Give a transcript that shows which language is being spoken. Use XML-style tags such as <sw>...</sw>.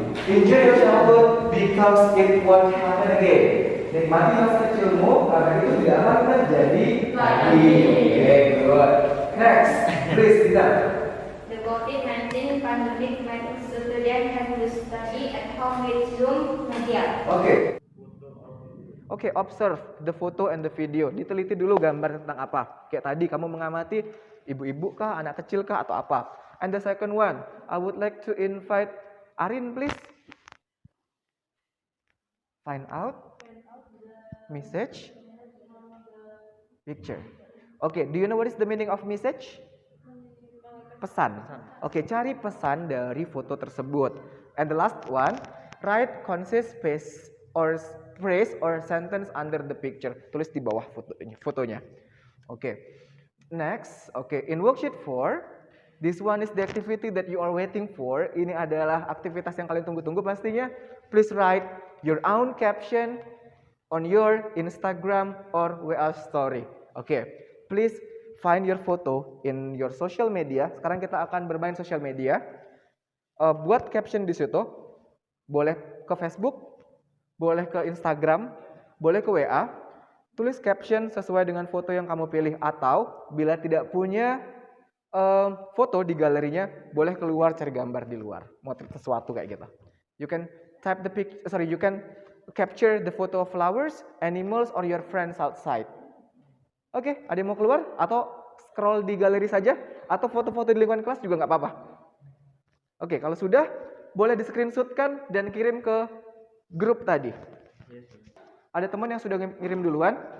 <en>Enjoy your childhood because it won't happen again.</en> <id>Nikmati masa kecilmu karena itu tidak akan terjadi lagi.</id> <en>Oke, good. Next, please Dina. The COVID-19 pandemic makes students have to study at home with Zoom media. Oke. Oke, observe the photo and the video.</en> <id>Diteliti dulu gambar tentang apa. Kayak tadi kamu mengamati ibu-ibu kah, anak kecil kah, atau apa.</id> <en>And the second one, I would like to invite Arin, please. Find out message picture. Oke, do you know what is the meaning of message?</en> <id>Pesan. Oke, cari pesan dari foto tersebut.</id> <en>And the last one, write concise space or phrase or sentence under the picture.</en> <id>Tulis di bawah fotonya. Oke.</id> <en>Next, in worksheet 4, this one is the activity that you are waiting for.</en> <id>Ini adalah aktivitas yang kalian tunggu-tunggu pastinya.</id> <en>Please write your own caption on your Instagram or WA story. Oke. Please find your photo in your social media.</en> <id>Sekarang kita akan bermain social media. Buat caption di situ. Boleh ke Facebook, boleh ke Instagram, boleh ke WA, tulis caption sesuai dengan foto yang kamu pilih, atau bila tidak punya foto di galerinya, boleh keluar cari gambar di luar, motret sesuatu kayak gitu.</id> <en>You can you can capture the photo of flowers, animals, or your friends outside.</en> <id>Oke, ada yang mau keluar atau scroll di galeri saja, atau foto-foto di lingkungan kelas juga nggak apa-apa. Oke, kalau sudah, boleh di screenshotkan dan kirim ke grup tadi. Ada teman yang sudah ngirim duluan.</id>